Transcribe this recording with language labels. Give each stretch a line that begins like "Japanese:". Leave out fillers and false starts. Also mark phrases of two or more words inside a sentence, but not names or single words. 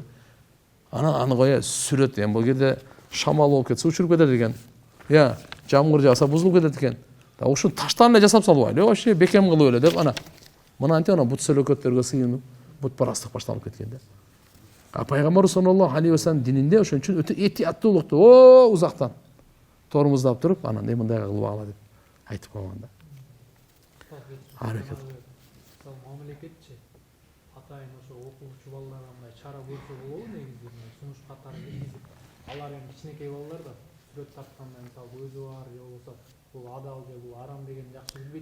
Kyrgyz: Анан аны кое сүрөт, эми бул жерде шамал болуп кетсе учуруп кетет экен. Жамгыр жаса бузулуп кетет экен. Ушуну таштан эле жасап салбайлы. Ошо бекем кылып эле деп ана. Мынантип ана бут сөлөкөттөргө сыйынып, бут парастык башталып кеткен да. Пайгамбар
Arabic: صلى الله عليه وسلم
Kyrgyz: дининде ошон үчүн өтө этияттуулукту узактан тормуздап туруп, анан мындай кылып ала деп айтып койгон да. Аракет. Мамлекетчи атайын ошо окуучу балдарга мындай чара көрсө болобу негизи, сунуш катары киргизип, алар эми кичинекей балдар да сүрөт тартканда мисалы өзү бар, же болбосо бул адал же бул арам деген жакшы билбейт.